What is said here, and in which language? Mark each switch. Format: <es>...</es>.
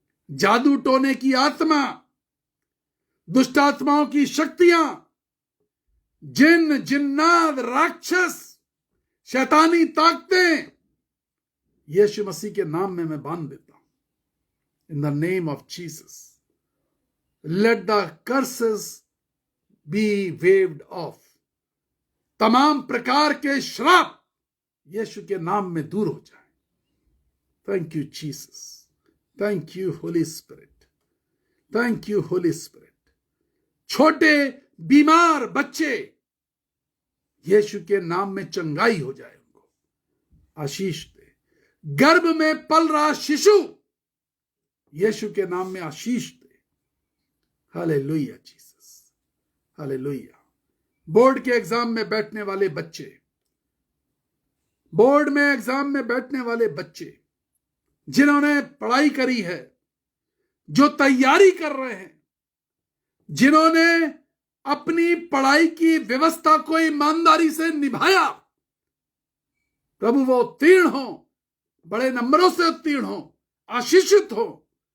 <hi>जादू टोने की आत्मा, दुष्ट आत्माओं की शक्तियां, जिन, जिन्नात, राक्षस, शैतानी ताकतें, यीशु मसीह के नाम में मैं बांध देता हूं।</hi> <en>in the name of Jesus. Let the curses be waved off.</en> <hi>तमाम प्रकार के श्राप यीशु के नाम में दूर हो जाए.</hi> <en>Thank you, Jesus. Thank you, Holy Spirit. Thank you, Holy Spirit.</en> <hi>छोटे बीमार बच्चे यीशु के नाम में चंगाई हो जाए, उनको आशीष दे. गर्भ में पल रहा शिशु यीशु के नाम में आशीष दे. Hallelujah Jesus, hallelujah. बोर्ड के एग्जाम में बैठने वाले बच्चे, बोर्ड में एग्जाम में बैठने वाले बच्चे जिन्होंने पढ़ाई करी है, जो तैयारी कर रहे हैं, जिन्होंने अपनी पढ़ाई की व्यवस्था को ईमानदारी से निभाया, प्रभु वो उत्तीर्ण हो, बड़े नंबरों से उत्तीर्ण हो, आशीषित हो.</hi>